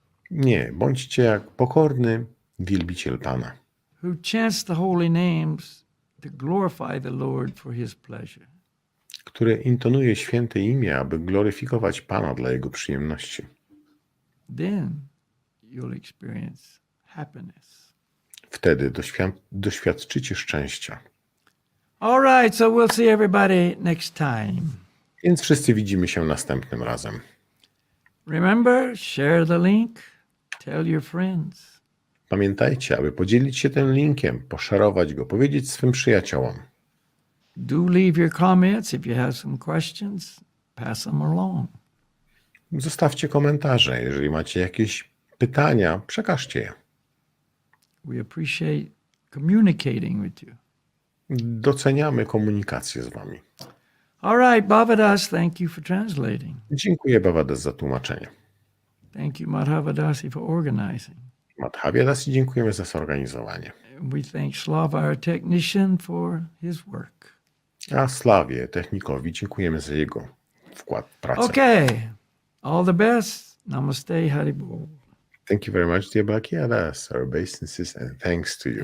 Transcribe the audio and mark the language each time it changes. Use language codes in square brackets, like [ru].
[pl] Nie, bądźcie jak pokorny wielbiciel Pana. [en] Who chants the holy names to glorify the Lord for his pleasure. [pl] Który intonuje święte imię, aby gloryfikować Pana dla Jego przyjemności. [en] Then you'll experience happiness. [pl] Wtedy doświadczycie szczęścia. [en] All right, so we'll see everybody next time. [pl] Więc wszyscy widzimy się następnym razem. [en] Remember, share the link, tell your friends. [pl] Pamiętajcie, aby podzielić się tym linkiem, poszerować go, powiedzieć swym przyjaciołom. [en] Do leave your comments if you have some questions, pass them along. [pl] Zostawcie komentarze. Jeżeli macie jakieś pytania, przekażcie je. [en] We appreciate communicating with you. [pl] Doceniamy komunikację z Wami. [en] All right, Bhavadas, thank you for translating. [pl] Dziękuję Bhavadas za tłumaczenie. [en] Thank you, Madhavadasi, for organizing. [pl] Madhaviadasi, dziękujemy za zorganizowanie. [en] We thank Slava, our technician, for his work. [pl] A Slawie, technikowi, dziękujemy za jego wkład w pracę. [en] Okay, all the best. Namaste, Haribol. Thank you very much, dear Bhakyadas, our obeisances, and thanks to you.